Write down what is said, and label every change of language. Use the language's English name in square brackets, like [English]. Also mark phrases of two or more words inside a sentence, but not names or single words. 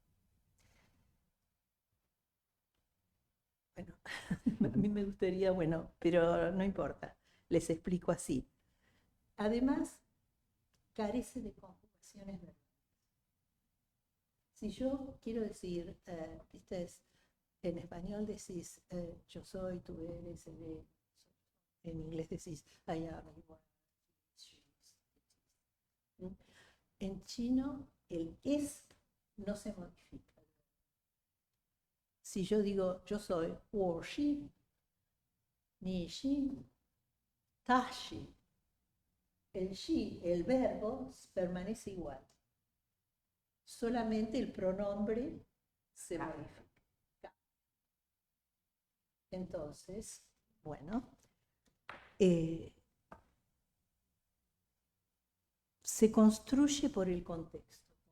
[Spanish] Bueno, a mí me gustaría, bueno, pero no importa, les explico así. Además, carece de conjugaciones verbales. Si yo quiero decir, en español decís yo soy, tú eres, él es, en inglés decís [English] I am, you are, she is. [Spanish] En chino el es no se modifica. Si yo digo yo soy, [Chinese] 我是, 你是, 他是, [Spanish] el shi, el verbo, permanece igual. Solamente el pronombre se modifica. Entonces, bueno, se construye por el contexto.